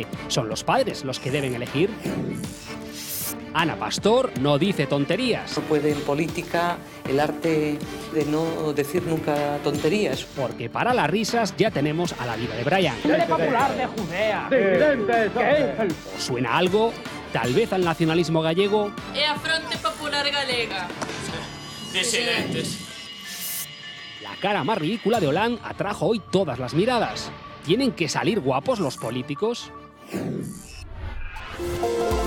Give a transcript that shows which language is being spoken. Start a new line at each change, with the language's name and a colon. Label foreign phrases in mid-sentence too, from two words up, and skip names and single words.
Spanish: ¿Son los padres los que deben elegir? Ana Pastor no dice tonterías. No puede en política el arte de no decir nunca tonterías. Porque para las risas ya tenemos a la vida de Brian. ¡Tele Popular de Judea! ¿Os suena algo? Tal vez al nacionalismo gallego.
Galician: E a Fronte Popular Galega.
Spanish: Disidentes. La cara más ridícula de Hollande atrajo hoy todas las miradas. ¿Tienen que salir guapos los políticos?